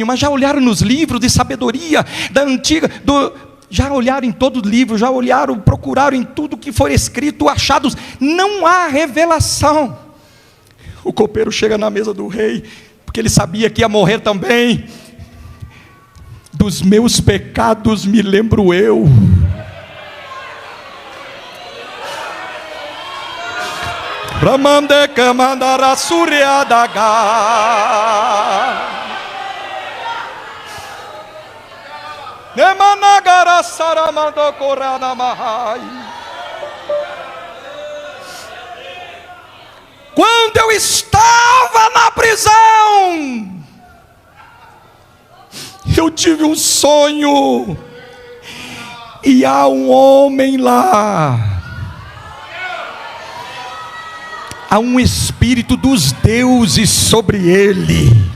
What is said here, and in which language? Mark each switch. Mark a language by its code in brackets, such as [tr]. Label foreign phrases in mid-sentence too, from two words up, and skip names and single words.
[pt] Mas já olharam nos livros de sabedoria da antiga, já olharam em todo livro, já olharam, procuraram em tudo que for escrito, achados, não há revelação. O copeiro chega na mesa do rei, porque ele sabia que ia morrer também. Dos meus pecados me lembro eu. Ramande kamandara suryadaga. Quando eu estava na prisão, eu tive um sonho, e há um homem lá, há um espírito dos deuses sobre ele.